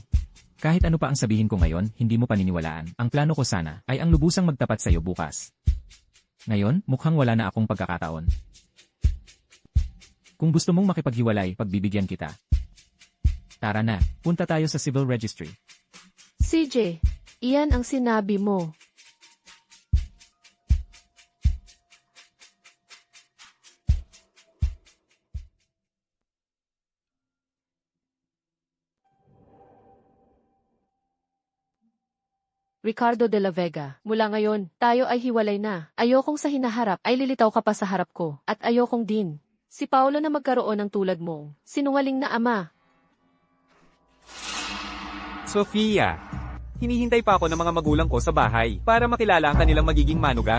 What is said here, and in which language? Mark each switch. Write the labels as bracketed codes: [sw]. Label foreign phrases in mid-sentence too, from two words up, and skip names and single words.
[tl] Kahit ano pa ang sabihin ko ngayon, hindi mo paniniwalaan. Ang plano ko sana ay ang lubusang magtapat sa iyo bukas. Ngayon, mukhang wala na akong pagkakataon. Kung gusto mong makipaghiwalay, pagbibigyan kita. Tara na, punta tayo sa [en] civil registry. [tl] CJ, iyan ang sinabi mo. Ricardo de la Vega, mula ngayon, tayo ay hiwalay na. Ayokong sa hinaharap ay lilitaw ka pa sa harap ko, at ayokong din. Si Paolo na magkaroon ng tulad mong sinungaling na ama. Sofia, hinihintay pa ako ng mga magulang ko sa bahay para makilala ang kanilang magiging manugang.